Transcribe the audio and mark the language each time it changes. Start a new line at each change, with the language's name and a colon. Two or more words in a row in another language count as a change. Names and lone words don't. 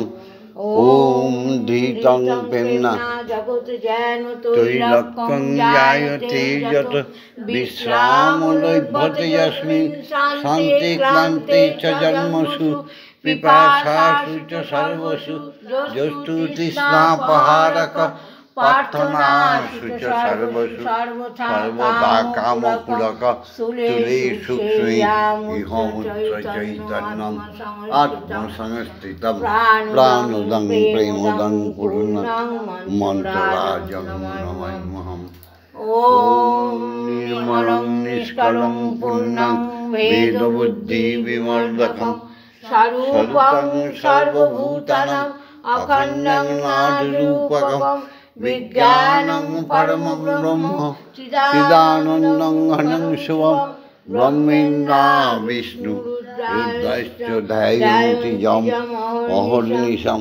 Sanskrit: ওম ধীতং প্রেম্না তৈলক্যং জায়তে যত বিশ্রামলভ্যতে যস্মিন শান্তি ক্লান্তি চ জন্মসু পিপাসাসু চ সর্বসু যস্তু তৃষ্ণাপহারক প্রার্থনাসু চ সর্বসু সর্বদা কামপুরক তুলে সূক্ষ্মে ইহমূত্র চৈতন্যম আত্মসংস্থিতম প্রাণোদং প্রেমোদং পূর্ণ মন্ত্ররাজং নমাম্যহম। ওম নির্মলং নিষ্কলং পুণ্যং বেদবুদ্ধি বিমর্দকম স্বরূপং সর্বভূতানাং অখণ্ডং নাদরূপকম বিজ্ঞানং পরমং ব্রহ্ম চিদানন্দং ঘনং শিবম ব্রহ্মেন্দ্রা বিষ্ণু রুদ্রাশ্চ ধ্যায়ন্তি যম অহর্নিশম